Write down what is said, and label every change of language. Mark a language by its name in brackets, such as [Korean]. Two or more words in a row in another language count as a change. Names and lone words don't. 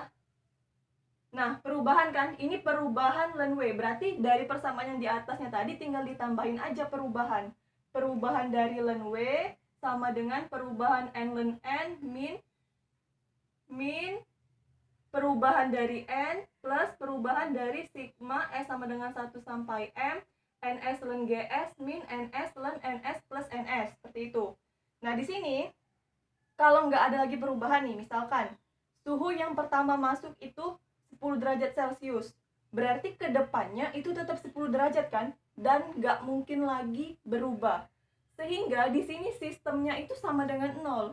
[Indonesian] Nah, perubahan kan, ini perubahan ln W, berarti dari persamaan yang di atasnya tadi tinggal ditambahin aja perubahan. Perubahan dari ln W sama dengan perubahan n ln N min perubahan dari N plus perubahan dari sigma S sama dengan 1 sampai M NS ln GS min NS ln NS plus NS, seperti itu. Nah, di sini kalau nggak ada lagi perubahan nih, misalkan suhu yang pertama masuk itu 10 derajat Celcius, berarti kedepannya itu tetap 10 derajat kan, dan nggak mungkin lagi berubah, sehingga di sini sistemnya itu sama dengan 0.